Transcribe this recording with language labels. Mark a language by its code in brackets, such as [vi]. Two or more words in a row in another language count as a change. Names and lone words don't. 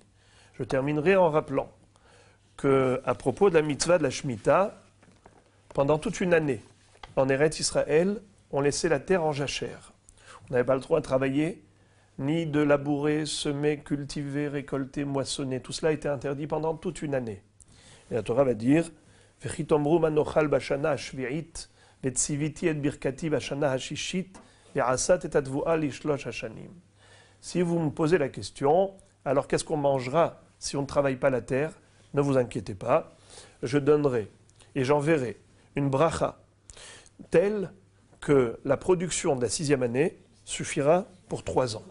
[fr] Je terminerai en rappelant qu'à propos de la mitzvah de la Shemitah, pendant toute une année, en [he] ארץ ישראל, [fr] on laissait la terre en jachère. On n'avait pas le droit de travailler, ni de labourer, semer, cultiver, récolter, moissonner. Tout cela était interdit pendant toute une année. Et la Torah va dire « [he] וכי תאמרו מה נאכל בשנה השביעית וציויתי את ברכתי בשנה הששית ועשת את התבואה לשלש השנים. [fr] » Si vous me posez la question, alors qu'est-ce qu'on mangera si on ne travaille pas la terre? Ne vous inquiétez pas, je donnerai et j'enverrai une bracha telle que la production de la 6e année suffira pour 3 ans.